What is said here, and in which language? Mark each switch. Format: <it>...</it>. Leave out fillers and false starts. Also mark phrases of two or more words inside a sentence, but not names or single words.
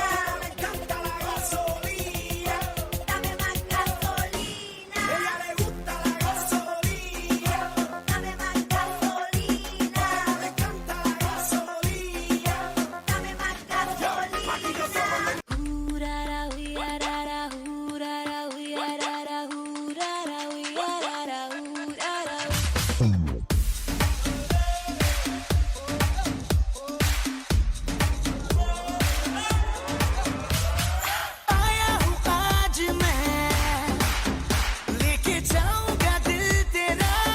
<es>le encanta la gasolina. dame más gasolina, Ella le gusta la gasolina, dame más gasolina, le encanta la gasolina. dame más gasolina. Aquí yo solo Hurara, huirara, hurara, huirara, hurara, huirara, hurara.</es> <hi>आया हूँ आज मैं लेके जाऊंगा दिल तेरा</hi>